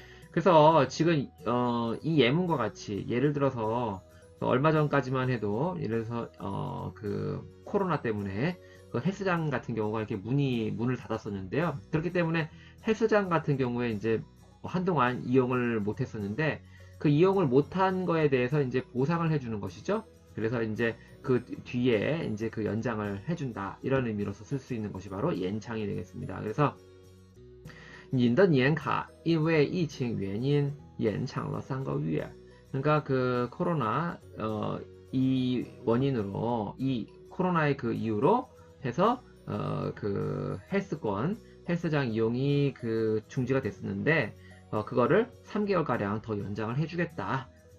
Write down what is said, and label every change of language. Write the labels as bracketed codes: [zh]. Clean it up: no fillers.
[ko] 그래서 지금 이 예문과 같이 예를 들어서 얼마 전까지만 해도 예를 들어서 그 코로나 때문에 그 헬스장 같은 경우가 이렇게 문을 닫았었는데요. 그렇기 때문에 헬스장 같은 경우에 이제 한동안 이용을 못했었는데 그 이용을 못한 거에 대해서 이제 보상을 해주는 것이죠. 그래서 이제 그 뒤에 이제 그 연장을 해준다 이런 의미로서 쓸 수 있는 것이 바로 연장이 되겠습니다. 그래서 [zh] 您的年卡因为疫情原因延长了3个月. [ko] 그러니까 그 코로나 이 원인으로 이 코로나의 그 이유로 해서 그 헬스장 이용이 그 중지가 됐었는데 그거를 3개월 가량 더 연장을 해주겠다.